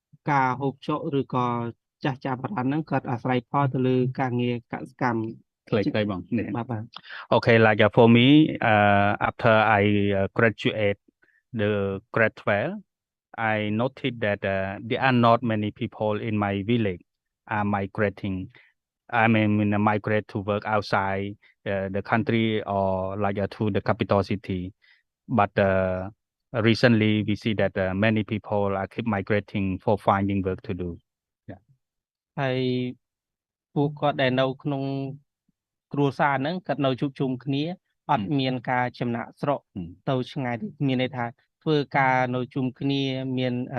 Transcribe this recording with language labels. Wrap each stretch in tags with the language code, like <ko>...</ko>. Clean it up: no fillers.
<km>ការហូបចុកឬក៏ចាស់ចាស់បារាំងហ្នឹងគាត់អាស្រ័យផលទៅលើការងារកសិកម្មខ្លីៗបងបាទ</km> <en>Okay, like for me after I graduate the grade 12 I noticed that there are not many people in my village are migrating. I mean, migrate to work outside the country or like to the capital city. But recently we see that many people are keep migrating for finding work to do. Yeah.</en> <km>ហើយពួកគាត់ដែលនៅក្នុងគ្រួសារហ្នឹងគាត់នៅជួបជុំគ្នាអត់មានការចំណាក់ស្រុកទៅឆ្ងាយមានន័យថាធ្វើការនៅជុំគ្នាមាន</km>